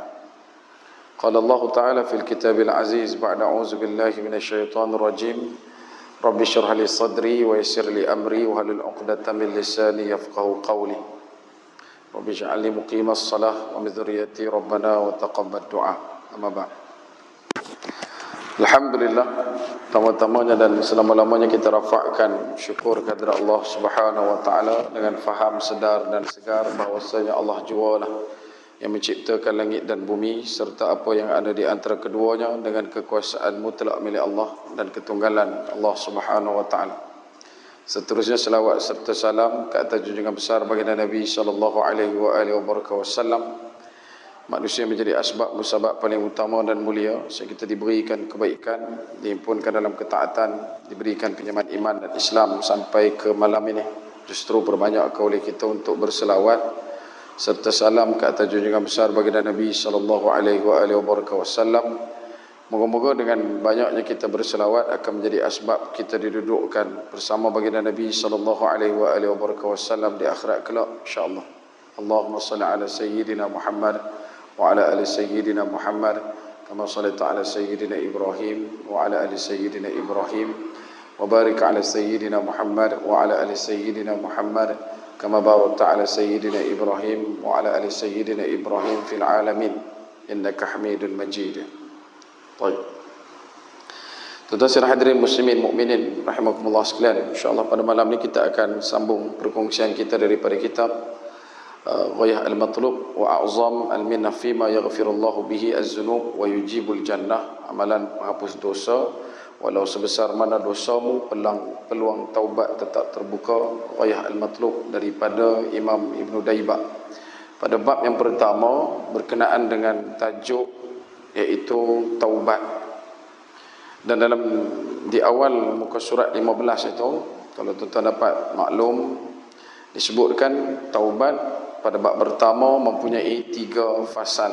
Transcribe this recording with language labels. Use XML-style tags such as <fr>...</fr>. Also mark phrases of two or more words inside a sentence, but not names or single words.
<ar>قال الله تعالى في الكتاب العزيز بعد أعوذ بالله من الشيطان الرجيم رب اشرح لي صدري ويسر لي أمري واحلل عقدة من لساني يفقهوا قولي رب اجعل لي مقيم الصلاة ومن ذريتي ربنا وتقبل دعاء. أما بعد. Alhamdulillah,</ar> <ms>pertama-tamanya dan selama-lamanya kita rafakkan syukur kehadirat Allah</ms> <ar>سبحانه وتعالى</ar> <ms>dengan faham, sedar dan segar bahawasanya Allah jualah yang menciptakan langit dan bumi serta apa yang ada di antara keduanya dengan kekuasaan mutlak milik Allah dan ketunggalan Allah Subhanahu Wa Taala. Seterusnya selawat serta salam ke atas junjungan besar baginda Nabi</ms> <ar>صلى الله عليه وسلم.</ar> <ms>Manusia menjadi asbab musabab paling utama dan mulia sehingga kita diberikan kebaikan, dihimpunkan dalam ketaatan, diberikan pinjaman iman dan Islam sampai ke malam ini. Justru perbanyakkan oleh kita untuk berselawat serta salam ke atas junjungan besar baginda Nabi</ms> <ar>صلى الله عليه وسلم.</ar> <ms>Moga-moga dengan banyaknya kita berselawat akan menjadi asbab kita didudukkan bersama baginda Nabi</ms> <ar>صلى الله عليه وسلم</ar> <ms>di akhirat kelak insya-Allah.</ms> <ar>اللهم صل على سيدنا محمد وعلى آل سيدنا محمد كما صليت على سيدنا إبراهيم وعلى آل سيدنا إبراهيم وبارك على سيدنا محمد وعلى آل سيدنا محمد كما باركت على سيدنا إبراهيم وعلى آل سيدنا إبراهيم في العالمين إنك حميد مجيد. طيب.</ar> <ms>Tuan-tuan hadirin muslimin mukminin rahimakumullah sekalian, insyaallah pada malam ini kita akan sambung perkongsian kita daripada kitab Ghayah al-Matlub wa A'zam al-Minnah fima yaghfirullahu bihi az-zunub wa yujibul jannah. Amalan penghapus dosa walau sebesar mana dosamu, peluang taubat tetap terbuka. Ghayah al-Matlub daripada Imam Ibn Daybak. Pada bab yang pertama berkenaan dengan tajuk iaitu taubat. Dan dalam di awal muka surat 15 itu, kalau tuan-tuan dapat maklum, disebutkan taubat pada bab pertama mempunyai 3 fasal.</ms>